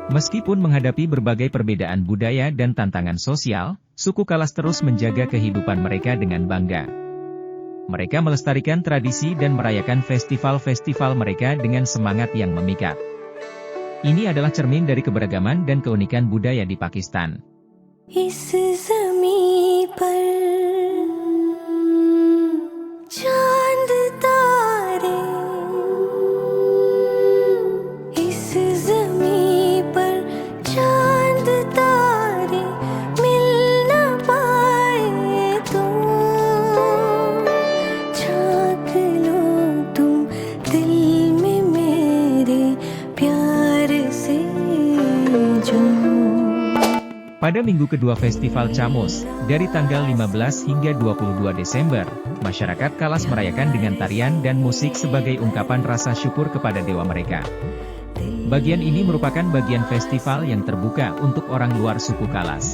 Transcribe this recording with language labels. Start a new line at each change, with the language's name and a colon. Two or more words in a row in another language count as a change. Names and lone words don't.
Indonesian: Meskipun menghadapi berbagai perbedaan budaya dan tantangan sosial, suku Kalas terus menjaga kehidupan mereka dengan bangga. Mereka melestarikan tradisi dan merayakan festival-festival mereka dengan semangat yang memikat. Ini adalah cermin dari keberagaman dan keunikan budaya di Pakistan.
Hindi: इस ज़मीं पर चांद तारे, इस ज़मीं पर चांद तारे मिल न पाए तो झांक लो तुम दिल में मेरे प्यार से जो.
Indonesian: Pada minggu kedua Festival Camus, dari tanggal 15 hingga 22 Desember, masyarakat Kalas merayakan dengan tarian dan musik sebagai ungkapan rasa syukur kepada dewa mereka. Bagian ini merupakan bagian festival yang terbuka untuk orang luar suku Kalas.